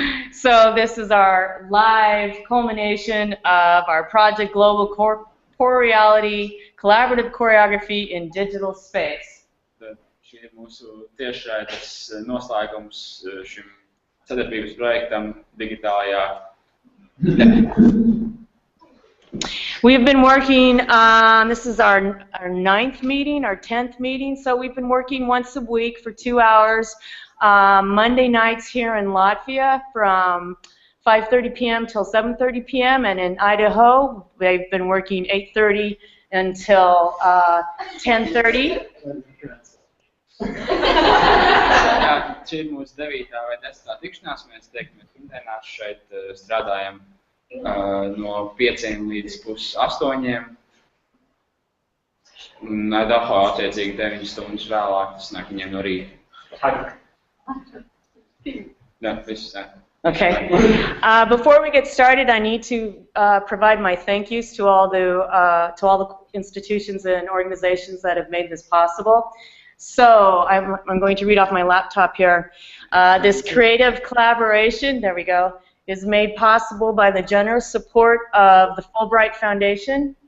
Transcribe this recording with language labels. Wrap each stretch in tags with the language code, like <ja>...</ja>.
<en>So this is our live culmination of our project Global Corporeality, Collaborative Choreography in Digital Space.</en> <lv>Šī ir mūsu tiešraides noslēgums šim sadarbības projektam digitālajā.</lv> <en>We've been working, this is our 9th meeting, our 10th meeting, so we've been working once a week for 2 hours, Monday nights here in Latvia from 5:30 p.m. till 7:30 p.m. and in Idaho, they've been working 8:30 until 10:30.</en> <lv>Jā, šī ir mūsu 9. vai 10. tikšanās. Mēs pirmdienās šeit strādājam no 5 līdz 7:30. Un Idaho attiecīgi 9 stundas vēlāk, tas nāk viņiem no rīta. Jā, viss tā.</lv> <en>Okay. Before we get started, I need to provide my thank yous to all the institutions and organizations that have made this possible. So I'm going to read off my laptop here. This creative collaboration, there we go, is made possible by the generous support of the Fulbright Foundation.</en>